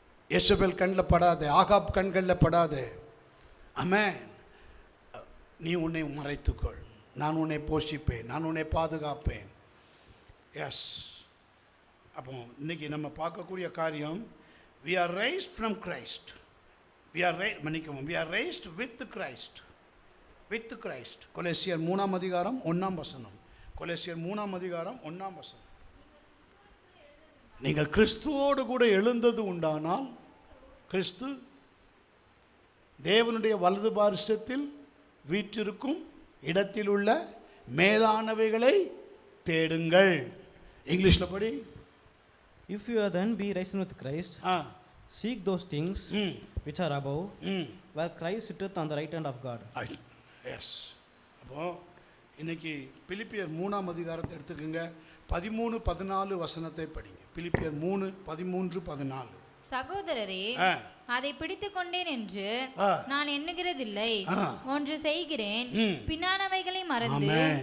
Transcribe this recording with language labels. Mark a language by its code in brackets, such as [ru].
[ta] யேசபேல் கண்ணில் படாதே, ஆகாப் கண்களில் படாதே. ஆமென். நீ உன்னை மறைத்துக்கொள். நான் உன்னை போஷிப்பேன், நான் உன்னை பாதுகாப்பேன். எஸ். அப்போ இன்னைக்கு நம்ம பார்க்கக்கூடிய காரியம், [en] we are raised from Christ. we are raised with Christ. with Christ. [ta] கொலோசியர் 3ஆம் அதிகாரம் 1ஆம் வசனம். கொலோசியர் 3ஆம் அதிகாரம் 1ஆம் வசனம். நீங்கள் கிறிஸ்துவோடு கூட எழுந்தது உண்டானால், கிறிஸ்து தேவனுடைய வலது பாரிசத்தில் வீற்றிருக்கும் இடத்தில் உள்ள மேலானவைகளை தேடுங்கள். இங்கிலீஷில் படி. [en] If you are then be risen with Christ, seek those things which are above, where Christ sitteth on the right hand of God. Yes. [ta] அப்போ இன்னைக்கு பிலிப்பியர் 3ஆம் அதிகாரத்தை எடுத்துக்கோங்க. 13-14 வசனத்தை படிங்க. பிலிப்பியர் 3:13-14. சகோதரரே, அதை பிடித்துக் கொண்டேன் என்று நான் எண்ணுகிறதில்லை, ஒன்று செய்கிறேன், பின்னானவைகளை மறந்து.